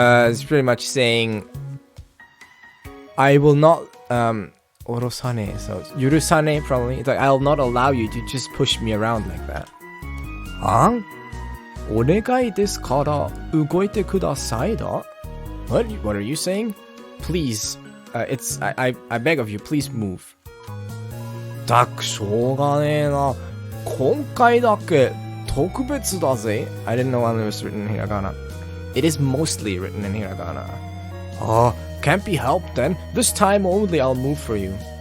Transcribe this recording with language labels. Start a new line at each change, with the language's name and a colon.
English: It's pretty much saying I will not orosane. So yurusane probably. It's like I'll not allow you to just push me around like that.
Japanese: あんお願いですから動いてくださいだ
English: What are you saying? Please, I beg of you, please move.
Japanese: たくしょうがねえな今回だけ特別だぜ
English: I didn't know it was written in hiragana. It is mostly written in hiragana. Can't be helped then. This time only I'll move for you.